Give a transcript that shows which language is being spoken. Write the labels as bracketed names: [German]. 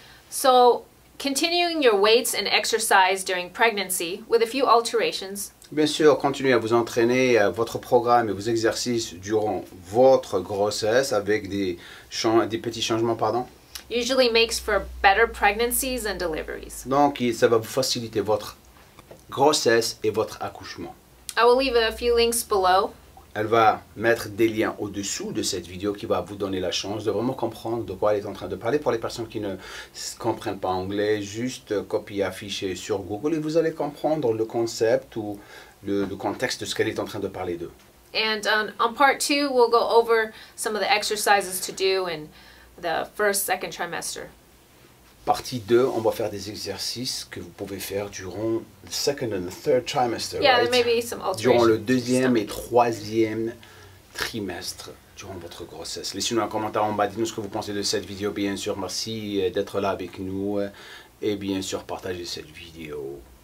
[English] So, continuing your weights and exercise during pregnancy with a few alterations [French] Bien sûr, continuez à vous entraîner à votre programme et vos exercices durant votre grossesse avec des petits changements, [English] usually makes for better pregnancies and deliveries. [French] Donc, ça va vous faciliter votre grossesse et votre accouchement. [English] I will leave a few links below. [French] Elle va mettre des liens au-dessous de cette vidéo qui va vous donner la chance de vraiment comprendre de quoi elle est en train de parler. Pour les personnes qui ne comprennent pas anglais, juste copier, afficher sur Google et vous allez comprendre le concept ou le contexte de ce qu'elle est en train de parler d'eux. [English] And on part 2, we'll go over some of the exercises to do in the first, second trimester. [French] Partie 2, on va faire des exercices que vous pouvez faire durant le second [English] and the third trimester. Yeah, right? there may be some [French] Durant le [English] alterations. [French] deuxième et troisième trimestre durant votre grossesse. Laissez-nous un commentaire en bas, dites-nous ce que vous pensez de cette vidéo, bien sûr. Merci d'être là avec nous et bien sûr partagez cette vidéo.